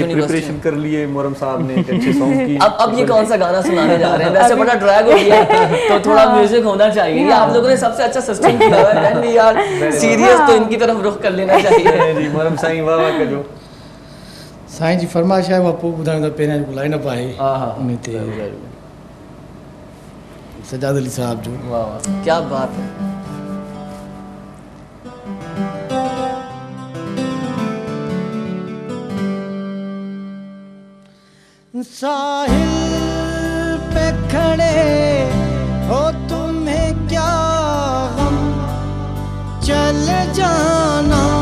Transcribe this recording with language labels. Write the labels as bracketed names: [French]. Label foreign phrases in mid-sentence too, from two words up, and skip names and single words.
[Urdu] یہ پریپریشن کر لیے محرم صاحب نے ایک اچھے سانگ کی. اب یہ کون سا گانا سنانے جا رہے ہیں؟ ویسے بڑا ڈریگ ہو گیا تو تھوڑا میوزک ہونا چاہیے. یہ آپ لوگوں نے سب سے اچھا سسٹم کیا ہوا ہے یار, سیریس تو ان کی طرف رخ کر لینا چاہیے. جی محرم صاحب واہ کجو سائیں جی فرمائش ہے, وہ [Sindhi] पोइ ॿुधाइण त पहिरियां जेको [English] line up [Sindhi] आहे उन ते सजाद अली साहब जो. [Urdu] واہ واہ کیا بات ہے. ساحل پہ کھڑے ہو تمہیں کیا غم، چل جانا.